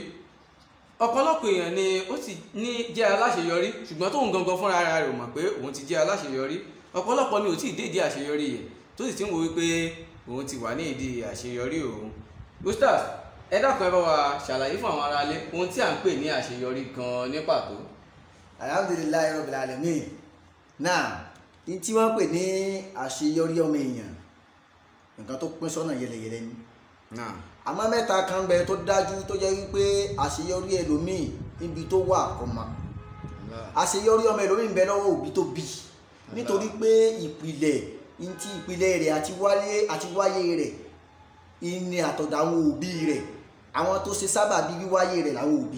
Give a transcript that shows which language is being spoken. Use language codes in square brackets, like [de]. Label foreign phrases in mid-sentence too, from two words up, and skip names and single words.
[yo] Ọ̀pọ̀lọpọ̀ èèyàn ni ó ti ní jẹ́ aláṣeyọrí ṣùgbọ́n tóun gangan fúnra ara rẹ̀ mọ̀ pé òun ti jẹ́ aláṣeyọrí. Ọ̀pọ̀lọpọ̀ ni ò tí ì dédé àṣeyọrí yẹn tó sì ti ń wo wípé òun ti wà ní ìdí àṣeyọrí òun. Ustaz ẹ dákun ẹ bá wa ṣàlàyé fún àwọn aráalé ohun tí a ń pè ní àṣeyọrí gan ní pàtó. [ar] الحمد لله رب العالمين. [yo] Náà ní tí wọ́n pè ní àṣeyọrí ọmọ èèyàn, nǹkan tó pín sọ́nà yẹlẹyẹlẹ ni. Náà Àmọ́ mẹ́ta kan bẹ tó dájú tó jẹ́ wípé àṣeyọrí ẹlòmíì níbi tó wà ọmọ, àṣeyọrí ọmọ ẹlòmíì ń bẹ lọ́wọ́ òbí tó bí, nítorí pé ìpìlẹ̀ rẹ̀ àti wáyé rẹ̀ ìní àtọ̀dọ̀ àwọn òbí rẹ̀, àwọn tó ṣe sábàbí wíwáyé rẹ̀ làwọn òbí.